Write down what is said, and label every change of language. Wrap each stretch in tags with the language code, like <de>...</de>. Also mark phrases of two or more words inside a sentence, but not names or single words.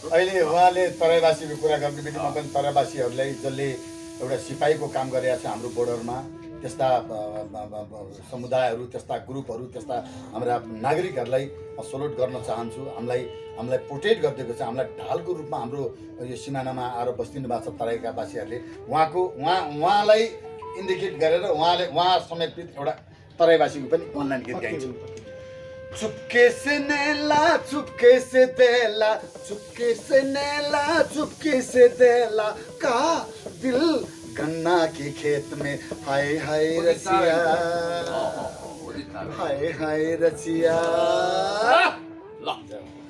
<ne>अहिले उहाँले तराईवासीको कुरा गर्ने बित्तिकै पनि तराईवासीहरूलाई जसले एउटा सिपाहीको काम गरेका छ हाम्रो बोर्डरमा, त्यस्ता समुदायहरू, त्यस्ता ग्रुपहरू, त्यस्ता हाम्रा नागरिकहरूलाई सल्युट गर्न चाहन्छु। हामीलाई प्रोटेक्ट गरिदिएको छ, हामीलाई ढालको रूपमा हाम्रो यो सिमानामा आएर बस्दिनु भएको छ तराईका वासीहरूले। उहाँलाई इन्डिकेट गरेर उहाँ समेत एउटा तराईवासीको पनि अनलाइन गीत गाइन्छ।</ne> <bho>चुपके से नैला चुपके से देला, चुपके से नैला चुपके से देला, का दिल गन्ना के खेत में हाय हाय रसिया, हाय हाय रसिया।</bho>